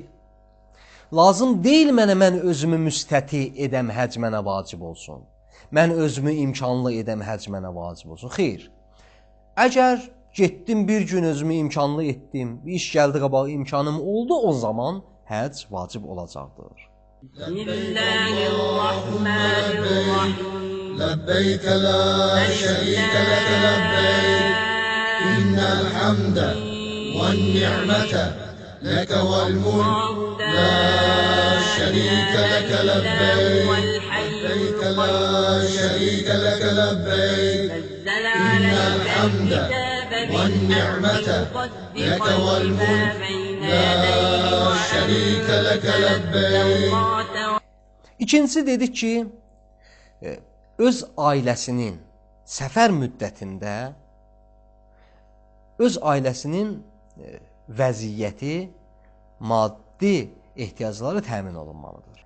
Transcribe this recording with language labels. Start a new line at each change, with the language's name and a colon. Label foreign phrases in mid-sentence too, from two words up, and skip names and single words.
Azerbaijani: Lazım deyil mən özümü müstəti edəm, həcc mənə vacib olsun. Mən özümü imkanlı edəm, həcc mənə vacib olsun. Xeyr. Əgər getdim bir gün özümü imkanlı etdim, bir iş gəldi qabağa imkanım oldu, o zaman həcc vacib olacaqdır.
Arabic: لبيك لا شريك لك لبيك إن الحمد والنعمة لك والملك لا شريك لك لبيك لبيك لا شريك لك لبيك إن الحمد والنعمة لك والملك لا شريك لك لبيك.
Azerbaijani: İkincisi dedik ki, öz ailəsinin səfər müddətində öz ailəsinin vəziyyəti, maddi ehtiyacları təmin olunmalıdır.